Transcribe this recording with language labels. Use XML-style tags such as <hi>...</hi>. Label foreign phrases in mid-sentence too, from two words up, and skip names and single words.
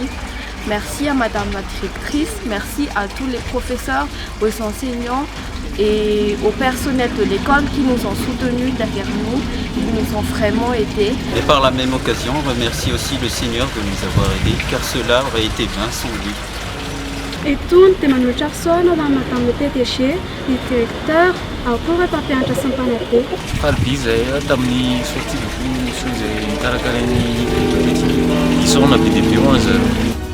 <fr>Merci à Madame la directrice, merci à tous les professeurs, aux enseignants et au personnel de l'école qui nous ont soutenus derrière nous, qui nous ont vraiment aidés. Et par la même occasion, on remercie aussi le Seigneur de nous avoir aidés, car cela aurait été vain sans lui.</fr> <mg>Itony dia manolotra fisaona ho an'ny</mg> <fr>Madame le PDG,</fr> <mg>ny directeur, ao koa ireo mpampianatra sy ny mpanabe. Faliby izay tamin'ny</mg> <fr>sortie de cours</fr> <mg>izay nikarakarain'ny Petigny. Isaona be dia be ho an'izareo.</mg>